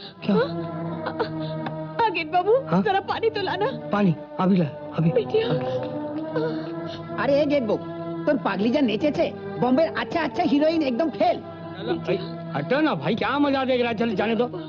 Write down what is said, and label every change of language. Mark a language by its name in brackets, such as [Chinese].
[Hindi] नागेन बाबू जरा पानी तो लाना। पानी अभी ला अभी। [Bangla] আরে এ গেট বুক তোর পাগলি যা নেচেছে বম্বের আচ্ছা আচ্ছা হিরোইন একদম ফেল। [Hindi] हटो ना भाई, क्या मजा देख रहा है, चल जाने दो।